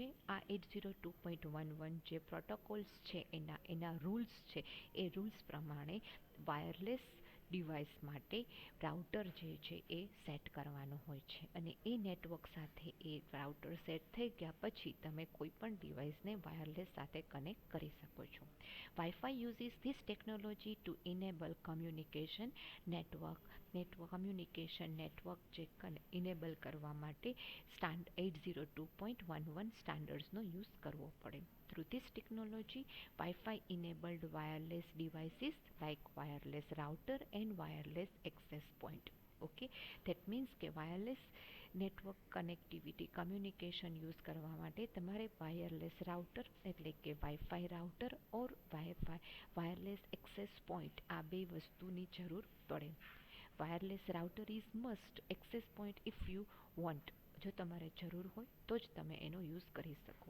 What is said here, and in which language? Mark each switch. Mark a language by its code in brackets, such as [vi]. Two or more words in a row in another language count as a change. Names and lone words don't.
[gu] આ 802.11 જે પ્રોટોકોલ્સ છે એના રૂલ્સ છે, એ રૂલ્સ પ્રમાણે [en] wireless device [gu] માટે રાઉટર જે છે એ સેટ કરવાનું હોય છે, અને એ નેટવર્ક સાથે એ રાઉટર સેટ થઈ ગયા પછી તમે કોઈ પણ ડિવાઇસને વાયરલેસ સાથે કનેક્ટ કરી શકો છો. [en] Wi-Fi uses this technology to enable communication network. communication network [gu] જે ઇનેબલ કરવા માટે 802.11 સ્ટાન્ડર્ડ્સનો યુઝ કરવો પડે. [en] Through this technology, Wi-Fi enabled wireless devices like wireless router and wireless access point. Okay, that means કે wireless network connectivity, communication use [gu] કરવા માટે તમારે [en] wireless router [gu] એટલે કે [en] Wi-Fi router or wireless access point, [gu] આ બે વસ્તુની જરૂર પડે. [en] wireless router is must, access point if you want, [gu] જો તમારે જરૂર હોય તો જ તમે એનો યુઝ કરી શકો.